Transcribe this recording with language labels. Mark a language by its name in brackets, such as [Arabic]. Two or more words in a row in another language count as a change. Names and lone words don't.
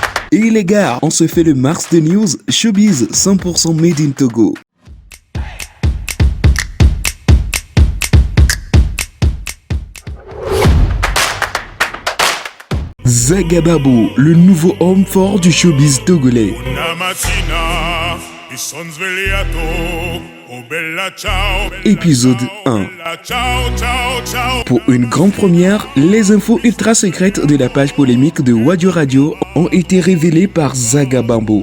[French] Et les gars, on se fait le Mars de News Showbiz 100% [English] Made in Togo. [French] Zagababo, le nouveau homme fort du showbiz togolais. Épisode 1. Pour une grande première, les infos ultra secrètes de la page polémique de Wadio Radio ont été révélées par Zagababo.